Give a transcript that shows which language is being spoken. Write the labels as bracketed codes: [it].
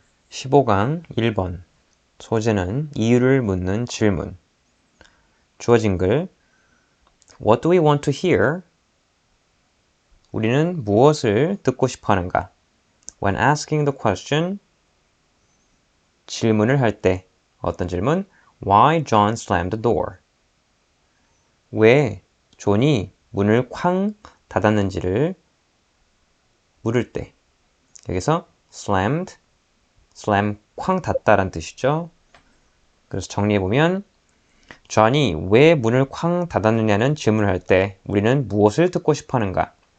[ko] 15강 1번 소재는 이유를 묻는 질문. 주어진 글 [en] What do we want to hear? [ko] 우리는 무엇을 듣고 싶어 하는가? [en] When asking the question, [ko] 질문을 할 때 어떤 질문? [en] Why John slammed the door? [ko] 왜 존이 문을 쾅 닫았는지를 물을 때 여기서 slammed, slam 쾅 닫다란 뜻이죠. 그래서 정리해보면 존이 왜 문을 쾅 닫았느냐는 질문을 할 때 우리는 무엇을 듣고 싶어 하는가?